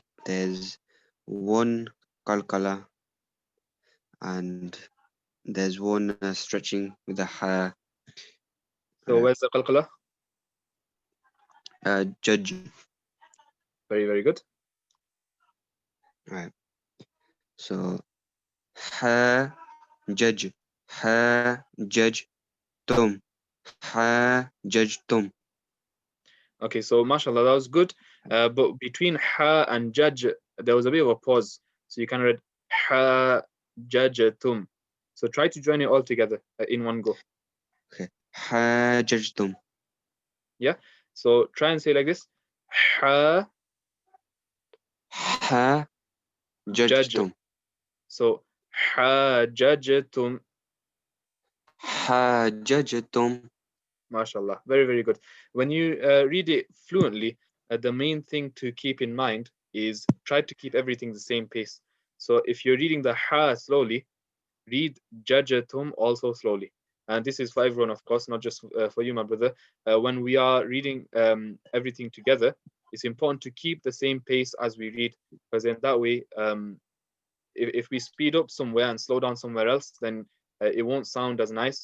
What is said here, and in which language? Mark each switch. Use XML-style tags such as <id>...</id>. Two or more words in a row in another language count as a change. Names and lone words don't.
<en>There's one qalqala, and there's one stretching with the ha. So where's the qalqala? Judge. Very, very good. Right. So ha judge, ha judge tum, ha judge tum. Okay, so</en> <ar>mashallah,</ar> <en>that was good. But between ha and judge, there was a bit of a pause. So you kind of read ha judgetum. So try to join it all together in one go. Okay. Ha judge tum. Yeah. So try and say like this. Ha Ha judge judge. tum. So ha judgetum. Ha judge tum.</en> <ar>MashaAllah,</ar> <en>very, very good. When you read it fluently, the main thing to keep in mind is try to keep everything the same pace. So if you're reading the ha slowly, read jajatum also slowly. And this is for everyone, of course, not just for you, my brother. When we are reading everything together, it's important to keep the same pace as we read, because in that way, if we speed up somewhere and slow down somewhere else, then it won't sound as nice.</en>